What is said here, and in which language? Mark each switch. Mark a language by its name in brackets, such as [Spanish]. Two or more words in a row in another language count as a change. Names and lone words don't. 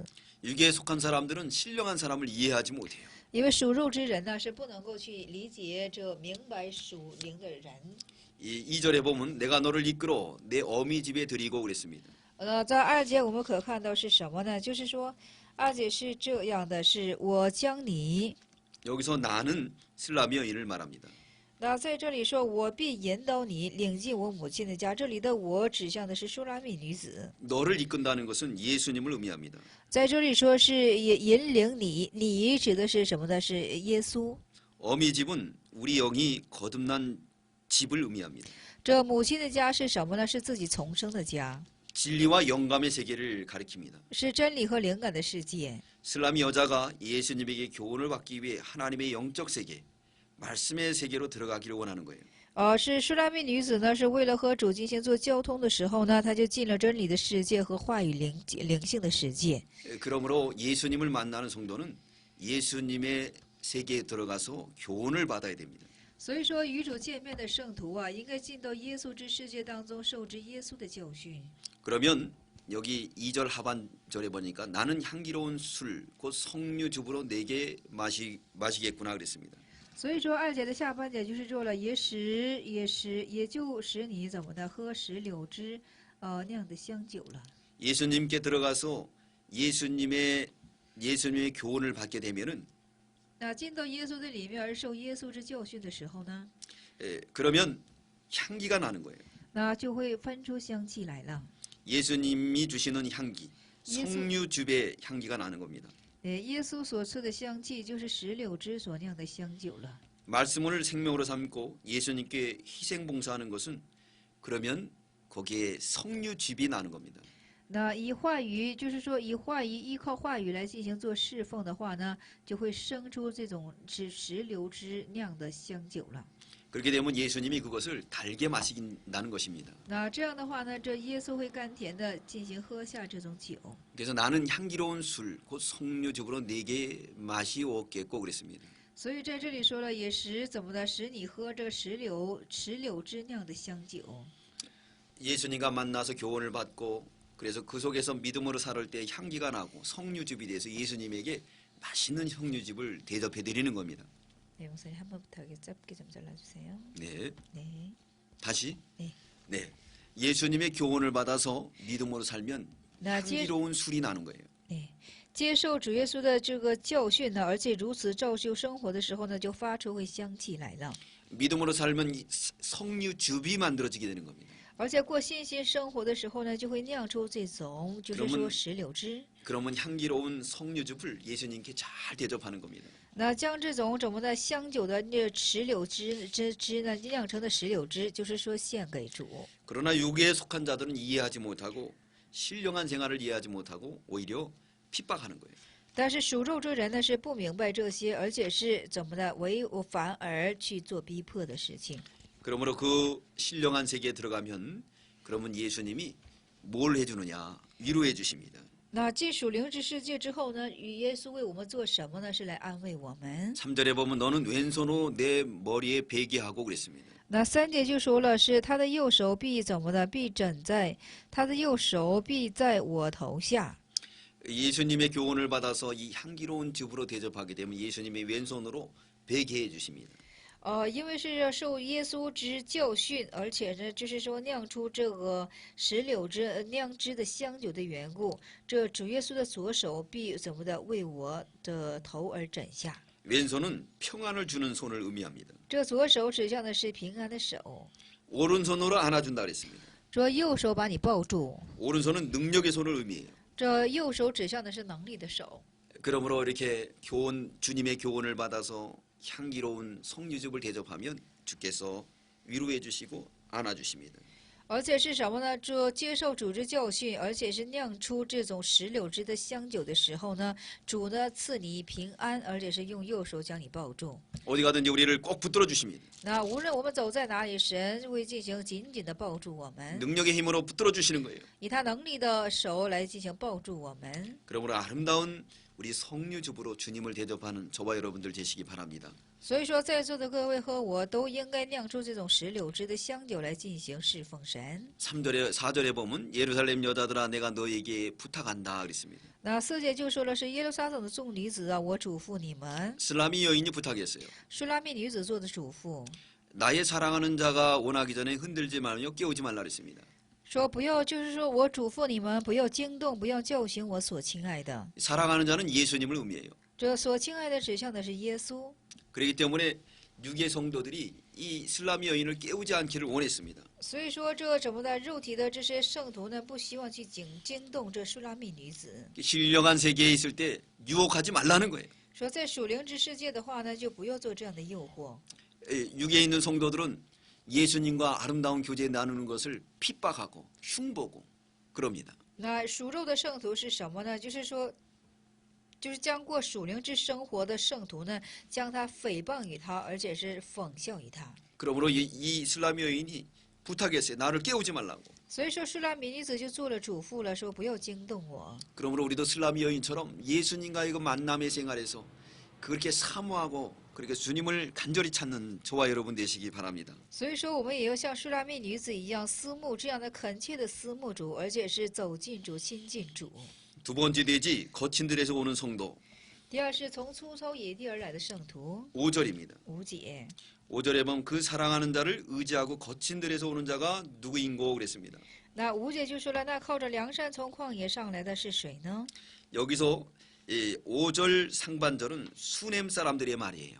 [Korean] 육에 속한 사람들은 신령한 사람을 이해하지 못해요. [Chinese] 因为属肉之人呢是不能够去理解这明白属灵的人。 [Korean] 2절에 보면 내가 너를 이끌어 내 어미 집에 드리고 그랬습니다. [Chinese] 在2节我们可看到是什么呢？就是说2节是这样的，是我将你。 [Korean] 여기서 나는 슬라미 여인을 말합니다. [Chinese] 那在这里说，我必引导你领进我母亲的家。这里的我指向的是舒拉密女子。 [Korean] 너를 이끈다는 것은 예수님을 의미합니다. [Chinese] 在这里说是引领你，你指的是什么呢？是耶稣。 [Korean] 어미 집은 우리 영이 거듭난 집을 의미합니다. [Chinese] 这母亲的家是什么呢？是自己重生的家， [Korean] 진리와 영감의 세계를 가리킵니다. [Chinese] 是真理和灵感的世界。 [Korean] 슬라미 여자가 예수님에게 교훈을 받기 위해 하나님의 영적 세계, 말씀의 세계로 들어가기를 원하는 거예요. [Chinese] 是舒拉密女子呢，是为了和主进行做交通的时候呢，她就进了真理的世界和话语灵性的世界。 [Korean] 그러므로 예수님을 만나는 성도는 예수님의 세계에 들어가서 교훈을 받아야 됩니다. [Chinese] 所以说，与主见面的圣徒啊，应该进到耶稣之世界当中，受之耶稣的教训。 [Korean] 그러면 여기 2절 하반절에 보니까 나는 향기로운 술 곧 석류즙으로 내게 마시겠구나 그랬습니다. [Chinese] 所以说，2节的下半节就是说了，也就使你怎么的喝石榴汁，酿的香酒了。 [Korean] 예수님께 들어가서 예수님의 교훈을 받게 되면은 [Chinese] 那进到耶稣的里面而受耶稣之教训的时候呢， [Korean] 그러면 향기가 나는 거예요. [Chinese] 那就会分出香气来了。 [Korean] 예수님이 주시는 향기, 석류즙의 향기가 나는 겁니다. [Chinese] 耶稣所赐的香气就是石榴汁所酿的香酒了。 [Korean] 말씀을 생명으로 삼고 예수님께 희생 봉사하는 것은 그러면 거기에 석류즙이 나는 겁니다. [Chinese] 那以话语，就是说依靠话语来进行做侍奉的话呢，就会生出这种石榴汁酿的香酒了。 [Korean] 그렇게 되면 예수님이 그것을 달게 마시긴다는 것입니다. [Chinese] 那这样的话呢，这耶稣会甘甜的进行喝下这种酒。 [Korean] 그래서 나는 향기로운 술, 곧 석류즙으로 내게 마시옵겠고 그랬습니다. [Chinese] 所以在这里说了，也怎么的，使你喝这石榴汁酿的香酒。 [Korean] 예수님과 만나서 교훈을 받고 그래서 그 속에서 믿음으로 살을 때 향기가 나고 석류즙이 돼서 예수님에게 맛있는 석류즙을 대접해 드리는 겁니다. 네, 목사님 한 번부터 짧게 좀 잘라주세요. 네. 네. 다시. 네. 네. 예수님의 교훈을 받아서 믿음으로 살면 나 향기로운 술이 나는 거예요. [Chinese] 对，接受主耶稣的这个教训呢，而且如此照修生活的时候呢，就发出会香气来了。 [Korean] 믿음으로 살면 석류즙이 만들어지게 되는 겁니다. [Chinese] 而且过信心生活的时候呢，就会酿出这种，就是说石榴汁。 [Korean] 그러면 향기로운 석류즙을 예수님께 잘 대접하는 겁니다. [Chinese] 那将这种怎么的香酒的那石榴汁呢，酿成的石榴汁，就是说献给主。 [Korean] 그러나 육에 속한 자들은 이해하지 못하고 신령한 생활을 이해하지 못하고 오히려 핍박하는 거예요. [Chinese] 但是属肉之人呢是不明白这些，而且是怎么的反而去做逼迫的事情。 [Korean] 그러므로 그 신령한 세계에 들어가면 그러면 예수님이 뭘 해주느냐 위로해 주십니다. [Chinese] 那进属灵之世界之后呢，与耶稣为我们做什么呢？是来安慰我们。 [Korean] 3절에 보면 너는 왼손으로 내 머리에 베게 하고 그랬습니다. [Chinese] 那3节就说了，是他的右手臂怎么的，必枕在他的右手臂在我头下。 [Korean] 예수님의 교훈을 받아서 이 향기로운 즙으로 대접하게 되면 예수님의 왼손으로 베게 해 주십니다. [Chinese] 因为是要受耶稣之教训，而且呢，就是说酿出这个石榴汁酿汁的香酒的缘故，这主耶稣的左手必怎么的为我的头而枕下。 [Korean] 왼손은 평안을 주는 손을 의미합니다. [Chinese] 这左手指向的是平安的手， [Korean] 오른손으로 안아준다 그랬습니다. [Chinese] 说右手把你抱住， [Korean] 오른손은 능력의 손을 의미해요. [Chinese] 这右手指向的是能力的手。 [Korean] 그러므로 이렇게 주님의 교훈을 받아서 향기로운 석류즙을 대접하면 주께서 위로해 주시고 안아 주십니다. [Chinese] 而且是什么呢？这接受主之教训，而且是酿出这种石榴汁的香酒的时候呢，主呢赐你平安，而且是用右手将你抱住。 [Korean] 어디 가든지 우리를 꼭 붙들어 주십니다. [Chinese] 那无论我们走在哪里，神会进行紧紧的抱住我们， [Korean] 능력의 힘으로 붙들어 주시는 거예요. [Chinese] 以他能力的手来进行抱住我们。 [Korean] 그러므로 아름다운 우리 석류즙으로 주님을 대접하는 저와 여러분들 되시기 바랍니다. [Chinese] 所以说，在座的各位和我都应该酿出这种石榴汁的香酒来进行侍奉神。 [Korean] 4절에 보면 예루살렘 여자들아 내가 너에게 부탁한다 그랬습니다. [Chinese] 那4节就说了是耶路撒冷的众女子啊，我嘱咐你们。 [Korean] 슬라미 여인이 부탁했어요. [Chinese] 舒拉密女子做的嘱咐， [Korean] 나의 사랑하는 자가 원하기 전에 흔들지 말며 깨우지 말라 그랬습니다. [Chinese] 说不要，就是说我嘱咐你们不要惊动，不要叫醒我所亲爱的。 [Korean] 사랑하는 자는 예수님을 의미해요. [Chinese] 这所亲爱的指向的是耶稣。 [Korean] 그렇기 때문에 육의 성도들이 이 슬라미 여인을 깨우지 않기를 원했습니다. [Chinese] 所以说，这怎么的肉体的这些圣徒呢，不希望去惊动这舒拉密女子。 [Korean] 신령한 세계에 있을 때 유혹하지 말라는 거예요. [Chinese] 说在属灵之世界的话呢，就不要做这样的诱惑。 [Korean] 육에 있는 성도들은 예수님과 아름다운 교제 나누는 것을 핍박하고 흉보고 그럽니다. [Chinese] 那属肉的圣徒是什么呢？就是说， 就是将过属灵之生活的圣徒呢，将他诽谤于他，而且是讽笑于他。 [Korean] 그러므로 이 슬라미 여인이 부탁했어요. 나를 깨우지 말라고. [Chinese] 所以说，舒拉米女子就做了嘱咐了，说不要惊动我。 [Korean] 그러므로 우리도 슬라미 여인처럼 예수님과의 그 만남의 생활에서 그렇게 사모하고 그렇게 주님을 간절히 찾는 저와 여러분 되시기 바랍니다. [Chinese] 所以说，我们也要像舒拉密女子一样思慕这样的恳切的思慕主，而且是走进主、亲近主。 [Korean] 두 번째 돼지 거친 들에서 오는 성도 [Chinese] 第二是从粗糙野地而来的圣徒， [Korean] 5절입니다. [Chinese] 无解。 [Korean] 5절에 보면 그 사랑하는 자를 의지하고 거친 들에서 오는 자가 누구인고 그랬습니다. [Chinese] 那无解就说了，那靠着良善从旷野上来的是谁呢？ [Korean] 여기서 이 5절 상반절은 수넴 사람들의 말이에요.